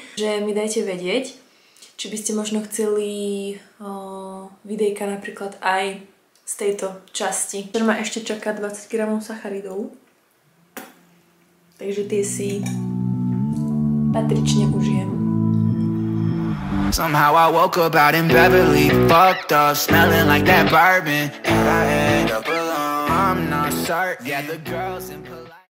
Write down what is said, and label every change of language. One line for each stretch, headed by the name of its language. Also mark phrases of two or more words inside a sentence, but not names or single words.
Slovak: Že mi dajte vedieť, či by ste možno chceli videjka napríklad aj z tejto časti. Ktorá ma ešte čaká 20 g sacharidov. Takže tie si patrične užijem.
English: Somehow I woke up out in Beverly, fucked up, smelling like that bourbon, and I end up alone. I'm not certain. Yeah, the girls in polite.